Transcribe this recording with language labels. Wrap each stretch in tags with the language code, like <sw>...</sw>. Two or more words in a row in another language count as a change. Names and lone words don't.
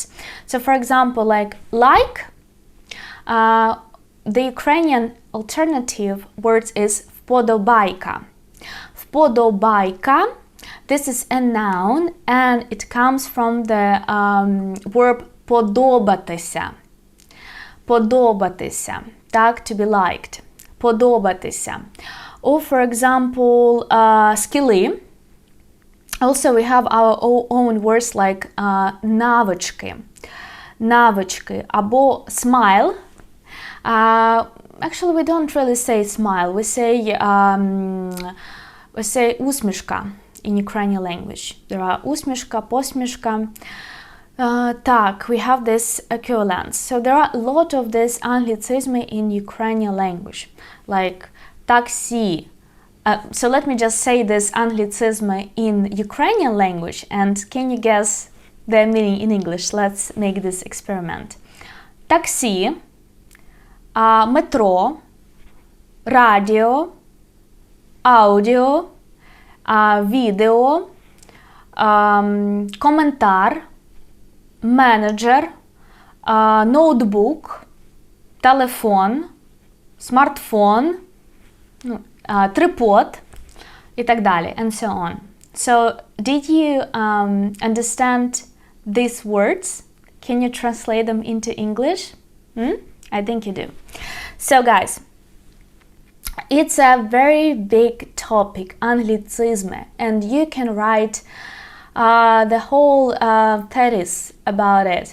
<en>So for example, like, the Ukrainian alternative words is вподобайка.</en> <uk>Вподобайка,</uk> <en>this is a noun and it comes from the verb подобатися.</en> <uk>Подобатися, так,</uk> <en>to be liked. Подобатися. Or for example, skilly. Also we have our own words like навички.</en> <uk>Навички. Або smile.</uk> <en>Actually, we don't really say smile. We say усмішка in Ukrainian language. There are</en> <uk>усмішка, посмішка. Так,</uk> <en>we have this equivalence. So there are a lot of this Anglicism in Ukrainian language, like taxi. So let me just say this Anglicism in Ukrainian language, and can you guess their meaning in English? Let's make this experiment. Taxi,</en> <uk>метро, радіо, аудіо, відео, коментар, менеджер, ноутбук, телефон, смартфон, трипод і так далі,</uk> <en>and so on. So, did you understand these words? Can you translate them into English? I think you do. So, guys, it's a very big topic, Anglicism, and you can write the whole thesis about it.</en>